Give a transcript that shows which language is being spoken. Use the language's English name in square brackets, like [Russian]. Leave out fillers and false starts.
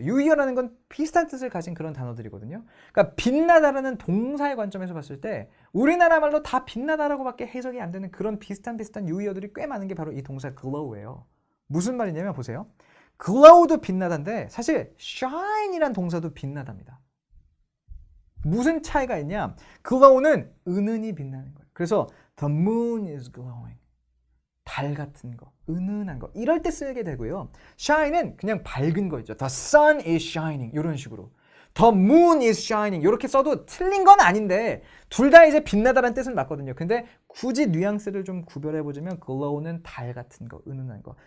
[Korean] 유의어라는 건 비슷한 뜻을 가진 그런 단어들이거든요. 그러니까 빛나다라는 동사의 관점에서 봤을 때 우리나라 말로 다 빛나다라고밖에 해석이 안 되는 그런 비슷한 유의어들이 꽤 많은 게 바로 이 동사 glow예요. 무슨 말이냐면 보세요. glow도 빛나다인데 사실 shine이란 동사도 빛나답니다. 무슨 차이가 있냐? glow는 은은히 빛나는 거예요. 그래서 [English] the moon is glowing. [Korean] 달 같은 거, 은은한 거 이럴 때 쓰게 되고요. shine은 그냥 밝은 거 있죠. [English] The sun is shining [Korean] 이런 식으로. [English] The moon is shining [Korean] 이렇게 써도 틀린 건 아닌데 둘 다 이제 빛나다라는 뜻은 맞거든요. 근데 굳이 뉘앙스를 좀 구별해보자면 glow는 달 같은 거, 은은한 거.